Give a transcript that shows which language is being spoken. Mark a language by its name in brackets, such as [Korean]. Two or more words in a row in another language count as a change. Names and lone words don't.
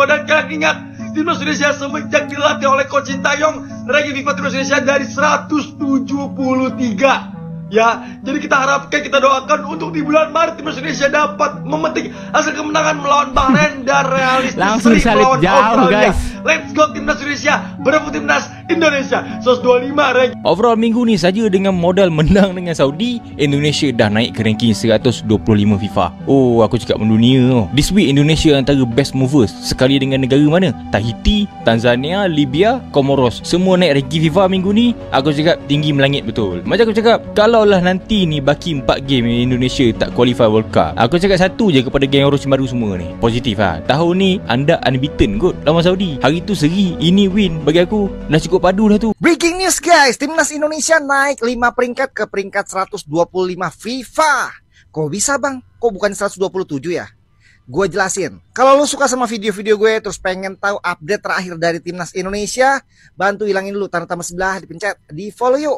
[Indonesian] Dan kalian ingat, timnas Indonesia semenjak dilatih oleh Coach Sintayong, ranking FIFA timnas Indonesia dari 173. Ya, jadi kita harapkan, kita doakan untuk di bulan Maret timnas Indonesia dapat memetik hasil kemenangan melawan Bahrain dan realistis langsung salib jauh guys. [English] Let's go [Indonesian] timnas Indonesia, berapa timnas Indonesia 125 ranking. [Malay] Overall minggu ni saja dengan modal menang dengan Saudi, Indonesia dah naik ke ranking 125 FIFA. Oh, aku cakap mendunia. [English] This week [Malay] Indonesia antara best movers sekali dengan negara mana? Tahiti, Tanzania, Libya, Comoros. Semua naik ranking FIFA minggu ni. Aku cakap tinggi melangit betul. Macam aku cakap, kalaulah nanti ni baki 4 game Indonesia tak qualify World Cup, aku cakap satu je kepada geng Orochi baru semua ni, positif lah. Tahun ni anda unbeaten kot lawan Saudi. Hari tu seri, ini win. Bagi aku dah cukup padu dah tu. [English] Breaking news guys, [Malay] timnas Indonesia naik 5 peringkat ke peringkat 125 FIFA. [Indonesian] Kok bisa bang? Kok bukan 127 ya? Gue jelasin. Kalau lu suka sama video-video gue terus pengen tahu update terakhir dari timnas Indonesia, bantu hilangin dulu tanda tambah sebelah, dipencet, di follow yuk.